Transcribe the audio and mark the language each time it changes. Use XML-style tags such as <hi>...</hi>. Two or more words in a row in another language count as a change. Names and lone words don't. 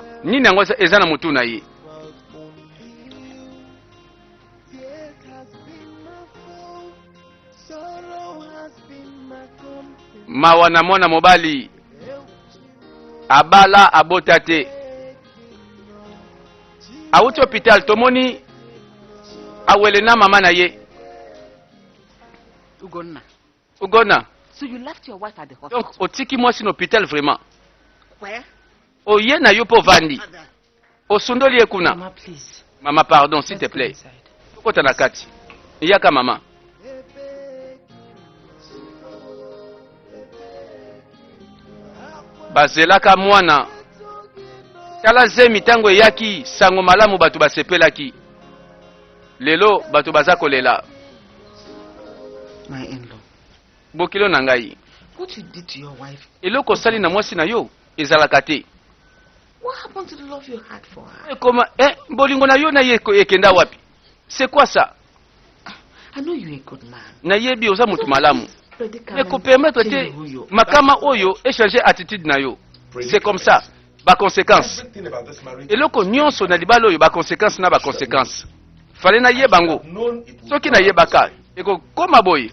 <ln>Nini yango ezana mutu na ye. Mawa na mwana mobali abala abota te. Awuti hôpital tomoni awele na mama na ye. Ugona.</ln> <en>So you left your wife at the hospital?</en> <ln>Donc otiki mwasi na hôpital vraiment.</ln> <en>Where?</en> <ln>Oye na yo po vandi. Osundoli ekuna.</ln> <en>Mama, please.</en> <fr>Mama, pardon, s'il te plaît.</fr> <ln>Kota na kati. Iyaka mama. Bazelaka mwana. Kala zemi tango yaki sango malamu batu basepelaki. Lelo batu bazako lela.</ln> <en>My in-law.</en> <ln>Bokilo na ngai.</ln> <en>What you did to your wife?</en> <ln>Eloko sali na mwasi na yo ezalaka te.</ln> <en>What happened to the love you had for her?</en> <ln>Koma bolingo na yo na ye ekenda wapi?</ln> <fr>C'est quoi ça?</fr> <en>I know you're a good man.</en> <ln>Na yebi oza mutu malamu. Mais ko permettre te makama oyo échanger attitude na yo.</ln> <fr>C'est comme ça. Ba conséquence.</fr> <ln>Eloko nyonso na libalo oyo ba conséquence na ba conséquence. Fallait na ye bango. Soki na ye baka. Eko koma boy.</ln>